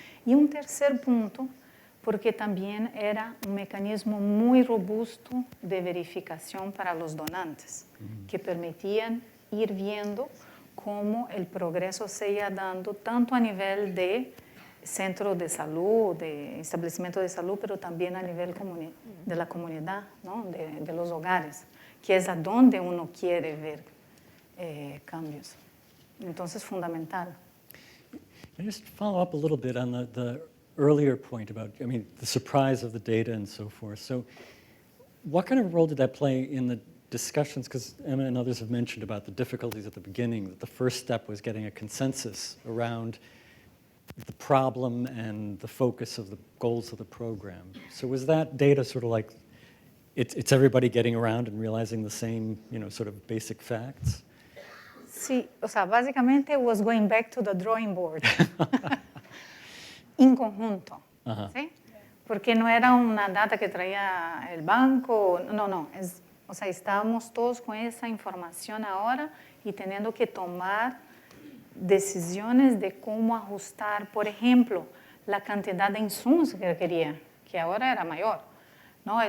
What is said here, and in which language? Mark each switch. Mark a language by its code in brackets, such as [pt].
[es] Y un tercer punto, porque también era un mecanismo muy robusto de verificación para los donantes, que permitían ir viendo cómo el progreso se iba dando tanto a nivel de centro de salud, de establecimiento de salud, pero también a nivel de la comunidad, ¿no? de los hogares, que es a donde uno quiere ver cambios. Entonces, fundamental. [en] Can I just follow up a little bit on the earlier point about, I mean, the surprise of the data and so forth. So what kind of role did that play in the discussions? Because Emma and others have mentioned about the difficulties at the beginning, that the first step was getting a consensus around the problem and the focus of the goals of the program. So was that data sort of like, it's everybody getting around and realizing the same, sort of basic facts? [es] Sí, o sea, básicamente [en] was going back to the drawing board. [es] En conjunto, ¿sí? Porque no era una data que traía el banco, no, o sea, estábamos todos con esa información ahora y teniendo que tomar decisiones de cómo ajustar, por ejemplo, la cantidad de insumos que quería, que ahora era mayor, ¿no?